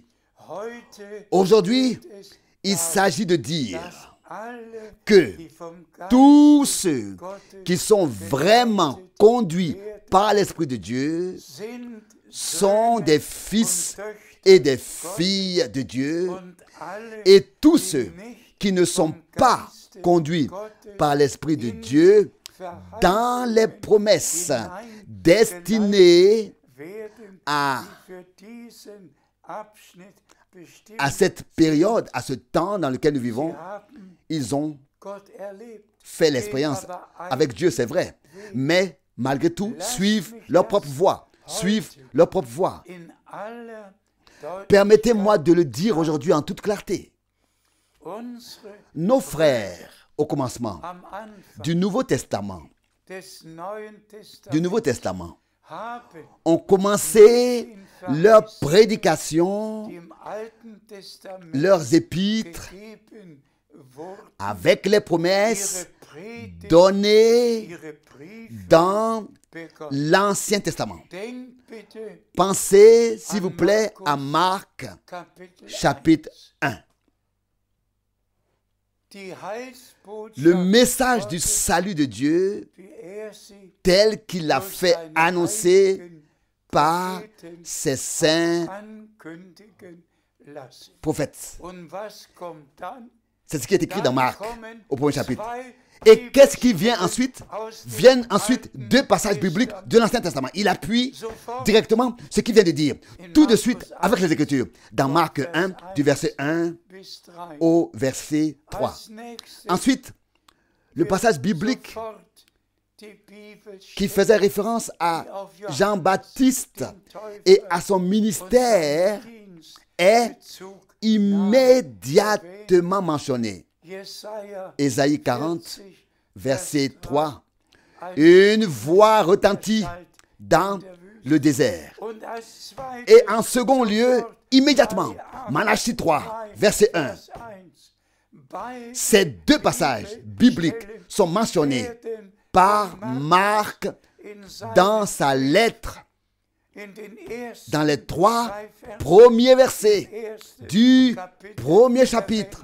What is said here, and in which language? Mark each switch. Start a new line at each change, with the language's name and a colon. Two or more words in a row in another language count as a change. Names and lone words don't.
German: heute.
French: Aujourd'hui,
German: geht es
French: il
German: darum,
French: s'agit de dire
German: dass alle,
French: que
German: die vom Geist
French: tous ceux
German: Gottes
French: qui sont vraiment conduits par l'Esprit de Dieu
German: sind
French: sont
German: Söhne
French: des fils
German: und Töchter
French: et des filles de Dieu,
German: und alle,
French: et tous
German: die
French: ceux
German: nicht
French: qui ne sont
German: vom
French: pas
German: Geiste
French: conduits
German: Gottes
French: par l'Esprit de
German: in
French: Dieu
German: verheißungen
French: dans les promesses
German: hineingeleitet
French: destinées
German: werden,
French: à,
German: die für diesen Abschnitt bestimmt
French: à cette période, à ce temps dans lequel nous vivons.
German: Sie haben
French: Ils ont
German: Gott erlebt,
French: fait l'expérience
German: gehen aber
French: avec Dieu, c'est vrai, mais malgré tout, suivent leur propre voie, suivent leur propre voie.
German: in aller
French: Permettez-moi de le dire aujourd'hui en toute clarté.
German: unsere
French: Nos frères, au commencement
German: am Anfang
French: du Nouveau Testament,
German: des Neuen
French: du Nouveau
German: Testaments
French: Testament,
German: haben
French: ont commencé leur prédication,
German: die im Alten Testament
French: leurs épîtres,
German: gegeben wurden,
French: avec les promesses
German: ihre Predigt,
French: données
German: ihre Briefe
French: dans
German: begonnen.
French: l'Ancien Testament.
German: Denkt bitte
French: Pensez, s'il vous plaît, à Marc,
German: Kapitel
French: chapitre 1.
German: Die Heilsbotschaft
French: Le message du
German: Gottes,
French: salut de Dieu,
German: wie sie
French: tel qu'il l'a
German: durch
French: fait
German: seine
French: annoncer
German: heiligen
French: par
German: Propheten
French: ses saints
German: ankündigen lassen.
French: prophètes.
German: Und was kommt dann?
French: C'est ce qui est écrit dans
German: Dann
French: Marc,
German: kommen
French: au premier chapitre.
German: zwei
French: Et qu'est-ce qui vient ensuite?
German: aus dem
French: Viennent ensuite
German: Alten
French: deux passages bibliques de l'Ancien Testament. Il appuie directement ce qu'il vient de dire, tout de suite avec les Écritures. Dans Marc 1, du verset 1
German: bis 3.
French: au verset 3.
German: Als nächstes
French: Ensuite, le passage biblique
German: sofort die Bibel
French: qui faisait référence à Jean-Baptiste et à son ministère
German: Dienst
French: est
German: Bezug
French: immédiatement mentionné.
German: Jesaja
French: Ésaïe 40, 40, verset 3. Une voix retentit dans le désert.
German: Und als zweites
French: Et en second lieu, immédiatement, Malachie 3, verset 1.
German: Vers 1.
French: Ces deux passages bibliques sont mentionnés par Marc dans sa lettre, dans les 3 premiers versets du premier chapitre.